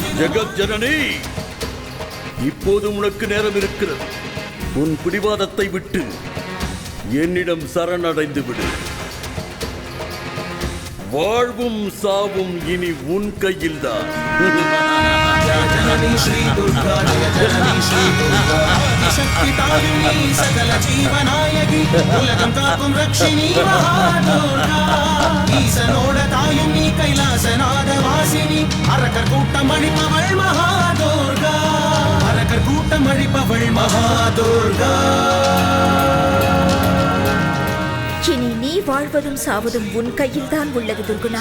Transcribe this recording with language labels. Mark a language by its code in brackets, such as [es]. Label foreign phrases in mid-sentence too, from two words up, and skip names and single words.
[ta] ஜெகஜனனி, இப்போது உனக்கு நேரம் இருக்கிறது. உன் பிடிவாதத்தை விட்டு என்னிடம் சரணடைந்து விடு. வாழ்வும் சாவும் இனி உன் கையில்தான். [sa] जननी श्री दुर्गा जय जननी श्री दुर्गा आदिशक्ति तारिणी सकल जीवनायकि [ta] உலகம் காக்கும் [sa] रक्षिणी महादुर्गा [ta] ஈசனோட தாயும் நீ கைலாசநாத வாசினி அரக்கர் கூட்டம் அழிப்பவள் மகாதுர்கா அரக்கர் கூட்டம் அழிப்பவள் மகாதுர்கா இனி நீ வாழ்வதும் சாவதும் உன் கையில்தான் உள்ளது துர்குணா.